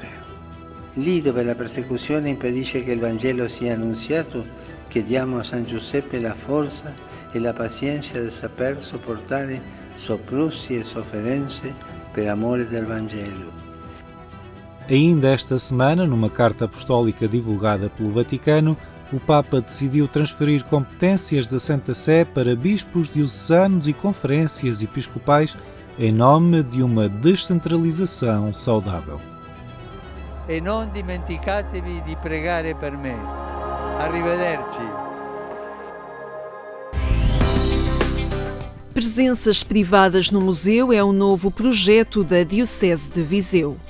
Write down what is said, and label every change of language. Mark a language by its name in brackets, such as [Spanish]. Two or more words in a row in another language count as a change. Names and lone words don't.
[Italian] Lì dove la persecuzione impedisce che il Vangelo sia annunziato, chiediamo a San Giuseppe la forza e la pazienza di saper sopportare soprusi e sofferenze per amore del Vangelo. [Portuguese] Ainda esta semana, numa carta apostólica divulgada pelo Vaticano, o Papa decidiu transferir competências da Santa Sé para bispos diocesanos e conferências episcopais em nome de uma descentralização saudável. [Italian] E non dimenticatevi di pregare per me. Arrivederci. [Portuguese] Presenças privadas no museu é um novo projeto da Diocese de Viseu.